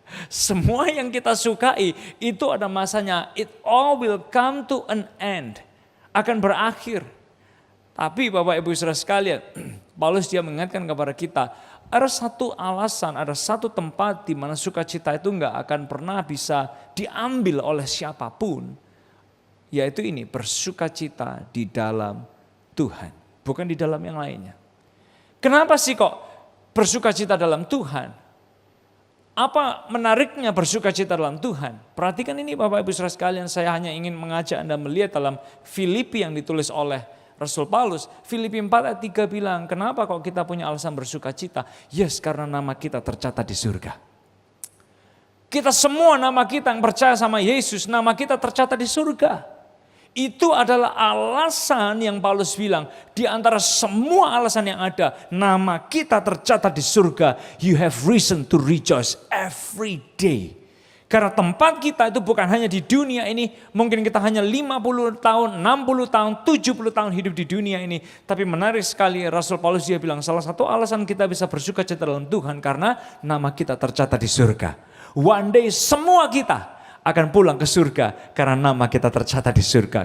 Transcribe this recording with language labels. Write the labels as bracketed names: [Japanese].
[Indonesian] Semua yang kita sukai itu ada masanya. [English] It all will come to an end. [Indonesian] Akan berakhir. Tapi Bapak Ibu Saudara sekalian, Paulus dia mengingatkan kepada kita, ada satu alasan, ada satu tempat di mana sukacita itu enggak akan pernah bisa diambil oleh siapapun. Yaitu ini, bersukacita di dalam Tuhan. Bukan di dalam yang lainnya. Kenapa sih kok bersukacita dalam Tuhan? Apa menariknya bersukacita dalam Tuhan? Perhatikan ini Bapak Ibu Saudara sekalian, saya hanya ingin mengajak Anda melihat dalam Filipi yang ditulis oleh Rasul Paulus. Filipi 4 ayat 3 bilang, kenapa kok kita punya alasan bersukacita? Yes, karena nama kita tercatat di surga. Kita semua nama kita yang percaya sama Yesus, nama kita tercatat di surga. Itu adalah alasan yang Paulus bilang, di antara semua alasan yang ada, nama kita tercatat di surga. [English] You have reason to rejoice every day. [Indonesian] Karena tempat kita itu bukan hanya di dunia ini, mungkin kita hanya 50 tahun, 60 tahun, 70 tahun hidup di dunia ini. Tapi menarik sekali Rasul Paulus dia bilang, salah satu alasan kita bisa bersukacita dalam Tuhan karena nama kita tercatat di surga. [English] One day [Indonesian] semua kita akan pulang ke surga karena nama kita tercatat di surga.